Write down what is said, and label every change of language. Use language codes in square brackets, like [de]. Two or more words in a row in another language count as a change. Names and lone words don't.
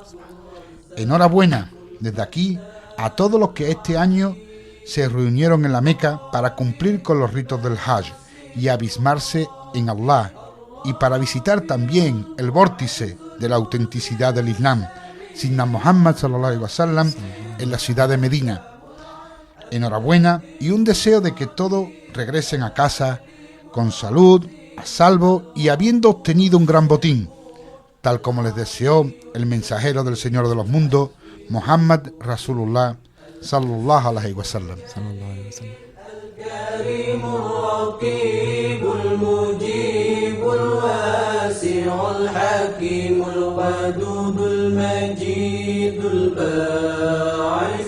[es] Enhorabuena, desde aquí, a todos los que este año se reunieron en la Meca para cumplir con los ritos del Hajj y abismarse en Allah, y para visitar también el vórtice de la autenticidad del Islam, Sidna Muhammad [ar] صلى الله عليه وسلم, [es] en la ciudad de Medina. Enhorabuena y un deseo de que todos regresen a casa con salud, a salvo y habiendo obtenido un gran botín, tal como les deseó el mensajero del Señor de los mundos, [ar] محمد رسول الله صلى الله عليه وسلم. الكريم الرقيب المجيب الواسع الحكيم الودود المجيد الباعث